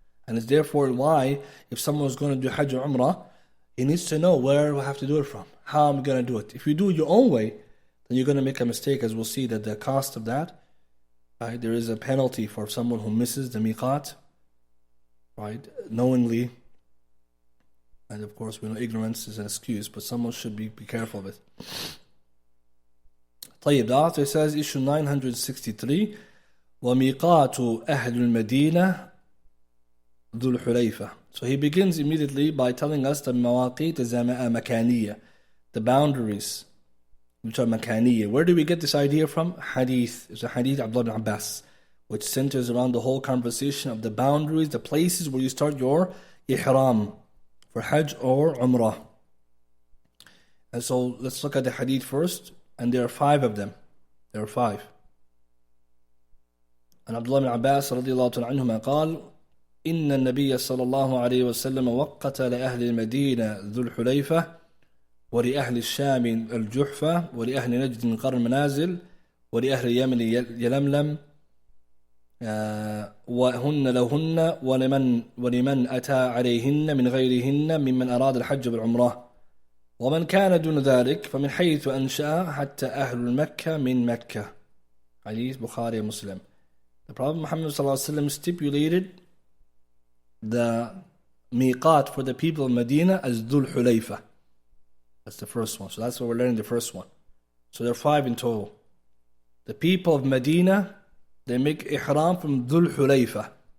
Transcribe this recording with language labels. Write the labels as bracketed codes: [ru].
[en] And it's therefore why, if someone is going to do Hajj or Umrah, he needs to know where we have to do it from, how I'm going to do it. If you do it your own way, then you're going to make a mistake, as we'll see that the cost of that, right, there is a penalty for someone who misses the miqat, right, knowingly. And of course, we know ignorance is an excuse, but someone should be careful of it. طيب, the author says, issue 963, [ar] وَمِيقَاتُ أَهْلُ الْمَدِينَةِ ذُو الْحُلَيْفَةِ. [en] So he begins immediately by telling us the mawaqit makaniya, the boundaries, which are makaniya. Where do we get this idea from? Hadith. It's a hadith of Abdul Abbas, which centers around the whole conversation of the boundaries, the places where you start your ihram for Hajj or Umrah. And so let's look at the hadith first, and there are 5 of them. There are 5. [ar] And Abdullah bin Abbas radiallahu ta'ala anhuma قال إن النبي صلى الله عليه وسلم وقت لأهل المدينة ذو الحليفة ولأهل الشام الجحفة ولأهل نجد قرن المنازل ولأهل اليمن يلملم وهن لهن ولمن أتى عليهن من غيرهن ممن أراد الحج بالعمرة ومن كان دون ذلك فمن حيث أنشأ حتى أهل مكة من مكة. [en] Hadith Bukhari and Muslim. The Prophet Muhammad ﷺ stipulated the miqat for the people of Medina as Dhul Hulayfa. That's the first one. So that's what we're learning, the first one. So there are 5 in total. The people of Medina, they make ihram from Dhul Hulayfa.